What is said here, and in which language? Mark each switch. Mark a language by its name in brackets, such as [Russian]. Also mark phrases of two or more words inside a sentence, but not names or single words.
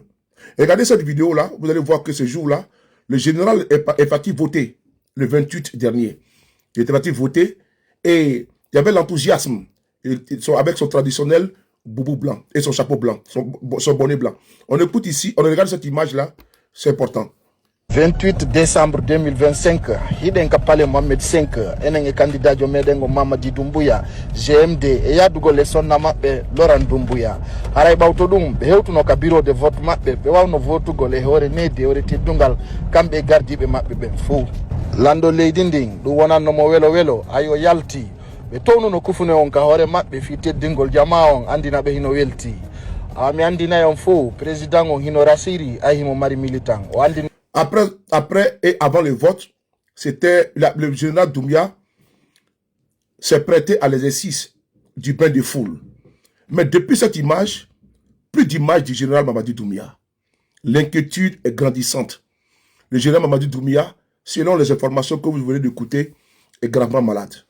[French] Regardez cette vidéo-là, vous allez voir que ce jour-là, le général est parti voter le 28 dernier. Il était parti voter et il y avait l'enthousiasme avec son traditionnel boubou blanc et son chapeau blanc, son bonnet blanc. On écoute ici, on regarde cette image-là, c'est important. [Fula] 28 décembre 2025 hiɗen ka pale Mohamed 5 enen e candidat jo meɗen o Mamadi Doumbouya GMD e yaadugol e sonna maɓɓe Laurent Doumbouya haray ɓawto ɗum ɓe hewtuno ka [French] bureau de vote [Fula] maɓɓe ɓe wawno votugol e hoore neddi e hoore teddungal kamɓe gardiɓe maɓɓe ɓen fou lando leydi ndin ɗum wonannomo welo welo ayo yalti ɓe townuno kufune on ka hoore maɓɓe fi teddingol jama on andina ɓe hino welti mi andinayi on fou président on hino rasiri ay himo mari militant o andina. [French] Après et avant le vote, c'était le général Doumbia s'est prêté à l'exercice du bain de foule. Mais depuis cette image, plus d'image du général Mamadi Doumbia. L'inquiétude est grandissante. Le général Mamadi Doumbia, selon les informations que vous venez d'écouter, est gravement malade.